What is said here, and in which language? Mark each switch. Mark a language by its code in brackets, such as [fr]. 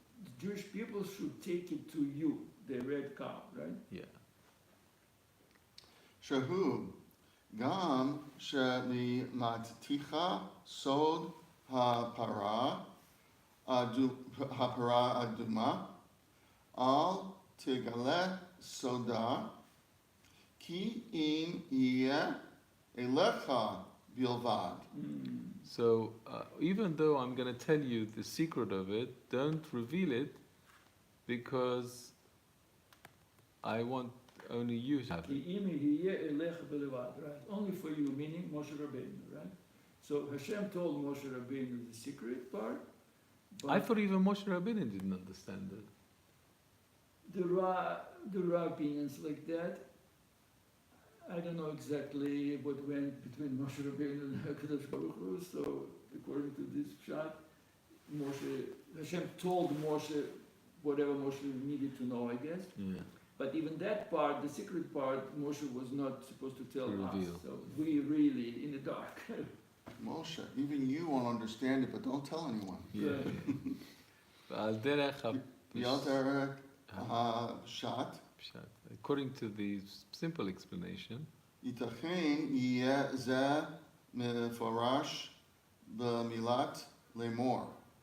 [en] The Jewish people should take it to you, the red cow, right? Yeah. [he] שהוא גם שלימדתיך סוד הפרה האדומה, אל תגלה סודה, כי אם יהיה אליך בלבד. [en] So even though I'm going to tell you the secret of it, don't reveal it because I want only you to have [he] כי [en] it. [he] אם יהיה אליך בלבד, right? [en] Only for you, meaning Moshe Rabbeinu, right? So Hashem told Moshe Rabbeinu the secret part. But I thought even Moshe Rabbeinu didn't understand it. there are opinions like that. I don't know exactly what went between Moshe Rabbeinu and Hakadosh Baruch Hu. So according to this shot, Hashem told Moshe whatever Moshe needed to know, I guess. Yeah. But even that part, the secret part, Moshe was not supposed to tell us. Reveal. So we really in the dark. Moshe, even you won't understand it, but don't tell anyone. [he] Yeah. ועל דרך Yalter Shat, הפשט. [en] According to the simple explanation, [he] ייתכן יהיה זה מפורש במילת לאמור.